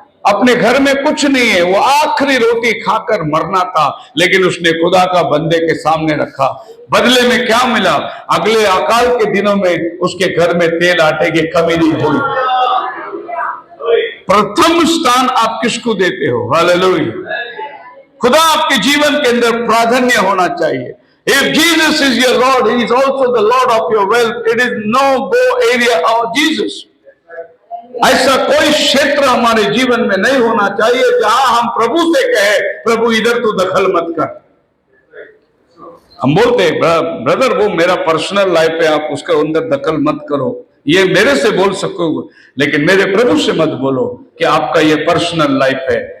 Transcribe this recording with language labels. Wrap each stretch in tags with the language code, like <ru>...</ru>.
<hi>अपने घर में कुछ नहीं है, वो आखिरी रोटी खाकर मरना था, लेकिन उसने खुदा का बंदे के सामने रखा। बदले में क्या मिला? अगले अकाल के दिनों में उसके घर में तेल आटे की कमी नहीं हुई। प्रथम स्थान आप किसको देते हो? हालेलुया। खुदा आपके जीवन के अंदर प्राधान्य होना चाहिए।</hi> <en>If Jesus is your Lord, He is also the Lord of your wealth. It is no go area of Jesus.</en> <hi>ऐसा कोई क्षेत्र हमारे जीवन में नहीं होना चाहिए जहां हम प्रभु से कहे प्रभु इधर तो दखल मत कर। हम बोलते हैं ब्रदर वो मेरा पर्सनल लाइफ है, आप उसका अंदर दखल मत करो। ये मेरे से बोल सकोगे, लेकिन मेरे प्रभु से मत बोलो कि आपका ये पर्सनल लाइफ है।</hi>